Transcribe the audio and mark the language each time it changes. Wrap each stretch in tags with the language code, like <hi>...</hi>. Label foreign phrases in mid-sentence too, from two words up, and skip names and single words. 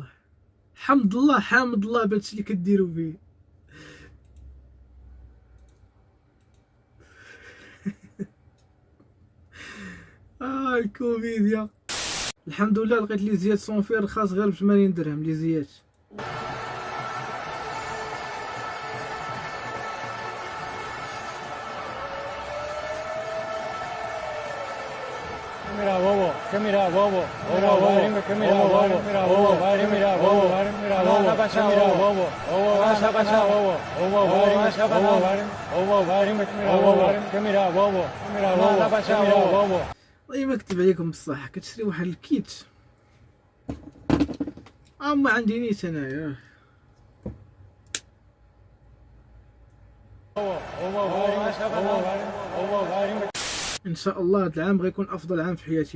<ar>حمد الله بهادشي اللي كديروا فيه. الكوميديا. الحمد لله لقيت لي زيات صونفير رخاص غير ب80 درهم لي زيات.</ar> <es>Mira bobo, que mira bobo, mira bobo, que mira bobo, mira bobo, mira bobo, mira bobo, mira bobo, vas a pasar bobo, vas a pasar bobo, que mira bobo, mira bobo, que mira bobo.</es> <ar>والله ما كتب عليكم بصح كتشري واحد الكيت ما عندي نيت انايا. ان شاء الله هذا العام غيكون افضل عام في حياتي.</ar>